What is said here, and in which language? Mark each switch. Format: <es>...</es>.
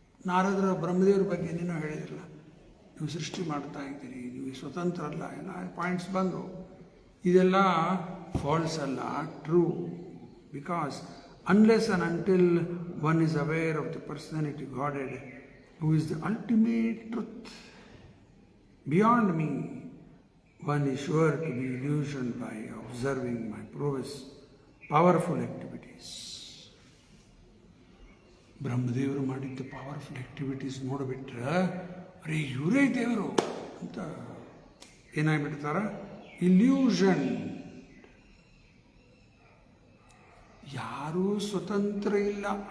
<kn>ನಾರದರ ಬ್ರಹ್ಮದೇವ್ರ ಬಗ್ಗೆ ಏನೇನೋ ಹೇಳಿದಿಲ್ಲ, ನೀವು ಸೃಷ್ಟಿ ಮಾಡ್ತಾ ಇದ್ದೀರಿ, ನೀವು ಸ್ವತಂತ್ರ ಅಲ್ಲ, ಎಲ್ಲ ಪಾಯಿಂಟ್ಸ್ ಬಂದು ಇದೆಲ್ಲ ಫಾಲ್ಸ್ ಅಲ್ಲ, true.</kn> <en>Because unless and until one is aware of the personality godhead who is the ultimate truth. Beyond me, one is sure to be illusioned by observing my prowess, powerful activities.</en> <kn>ಬ್ರಹ್ಮದೇವರು ಮಾಡಿದ್ದ powerful activities ನೋಡಿಬಿಟ್ರೆ ಅರೆ ಇವರೇ ದೇವರು ಅಂತ ಏನಾಗ್ಬಿಡ್ತಾರ? Illusion. ಯಾರೂ ಸ್ವತಂತ್ರ ಇಲ್ಲ.</kn>